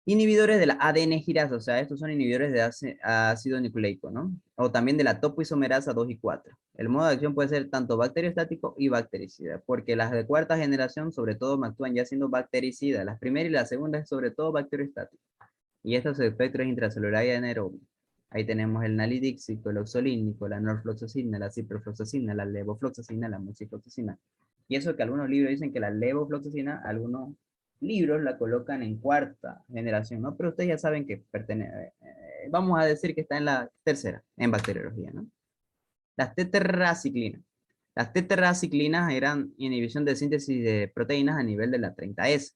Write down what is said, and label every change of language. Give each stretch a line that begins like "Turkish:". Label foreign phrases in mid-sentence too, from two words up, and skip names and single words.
Spanish: Inhibidores de la ADN girasa, o sea, estos son inhibidores de ácido nucleico, ¿no? O también de la topoisomerasa 2 y 4. El modo de acción puede ser tanto bacteriostático y bactericida, porque las de cuarta generación sobre todo actúan ya siendo bactericidas. Las primeras y la segunda es sobre todo bacteriostático. Y estos espectros intracelular y anaerobio. Ahí tenemos el nalidíxico, el oxolínico, la norfloxacina, la ciprofloxacina, la levofloxacina, la moxifloxacina. Y eso que algunos libros dicen que la levofloxacina, algunos libros la colocan en cuarta generación, ¿no? Pero ustedes ya saben que pertenece, vamos a decir que está en la tercera, en bacteriología, ¿no? Las tetraciclinas. Las tetraciclinas eran inhibición de síntesis de proteínas a nivel de la 30S.